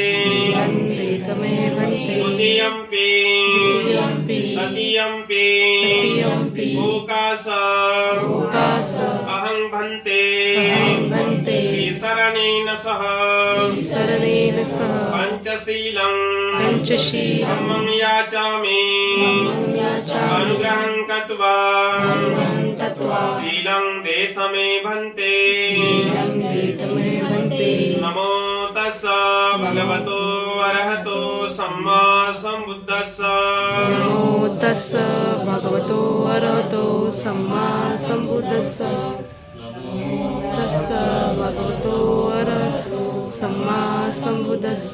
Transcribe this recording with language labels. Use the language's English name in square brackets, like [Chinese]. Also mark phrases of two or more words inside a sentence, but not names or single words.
[Pali] द्वितीयम्पि तृतीयम्पि ओकास अहं भन्ते शरणेन सह पंचशीलं धम्मं याचामि. अनुग्रहं कृत्वा शीलं देथ मे भन्ते. नमो तस्स भगवतो अरहतो सम्मा सम्बुद्धस्स. नमो तस्स भगवतो अरहतो सम्मा सम्बुद्धस्स. तस्स भगवतो अरहतो सम्मा सम्बुद्धस्स.